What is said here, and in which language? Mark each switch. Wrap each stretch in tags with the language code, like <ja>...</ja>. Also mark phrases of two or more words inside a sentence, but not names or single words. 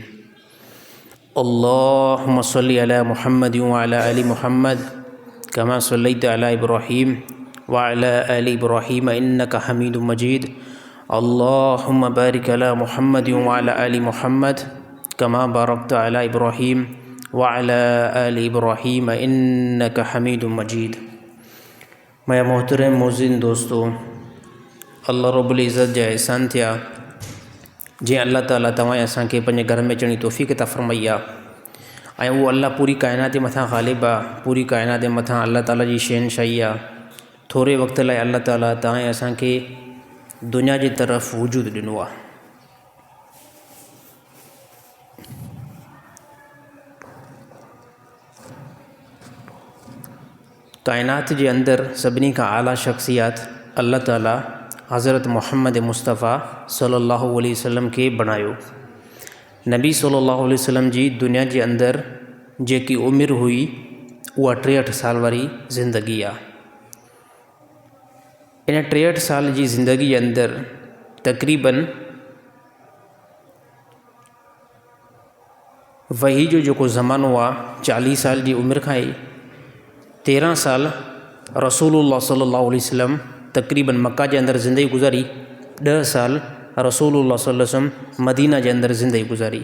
<ar>اللهم صل على محمد و على آل محمد كما صليت على إبراهيم و على آل إبراهيم إنك حميد مجيد. اللهم بارك على محمد و على آل محمد كما باركت على إبراهيم و على آل إبراهيم إنك حميد مجيد.</ar> <sd>मैं मोहतरम मोज़िन दोस्तों, अल्लाह रब्बुल इज़्ज़त जा एहसान थिया जैं अल्लाह ताला तव्हां असांखे पंहिंजे घर में अचण जी तौफ़ीक़ अता फ़रमाई आहे। ऐं उहो अल्लाह पूरी काइनात जे मथां ग़ालिब आहे, पूरी काइनात जे मथां अल्लाह ताला जी शहनशाही आहे। थोरे वक़्त लाइ अल्लाह ताला तव्हां असांखे दुनिया जी तरफ़ वजूद ॾिनो आहे। काइनात जे अंदरि सभिनी खां आला शख़्सियात अल्लाह ताला हज़रत मुहम्मद मुस्तफ़ा</sd> <ar>صلى الله عليه وسلم</ar> <sd>खे बणायो। नबी</sd> <ar>صلى الله عليه وسلم</ar> <sd>जी दुनिया जे अंदरि जेकी उमिरि हुई उहा 63 साल वारी ज़िंदगी आहे। इन 63 साल जी ज़िंदगी जे अंदरि तक़रीबन वही जो जेको ज़मानो आहे 40 साल जी उमिरि खां ई 13 साल</sd> <ar>رسول الله صلى الله عليه وسلم</ar> <sd>तक़रीबन मक्का जे अंदरि ज़िंदगी गुज़ारी, 10 साल</sd> <ar>رسول الله صلى الله عليه وسلم</ar> <sd>मदीना जे अंदरि ज़िंदगी गुज़ारी।</sd>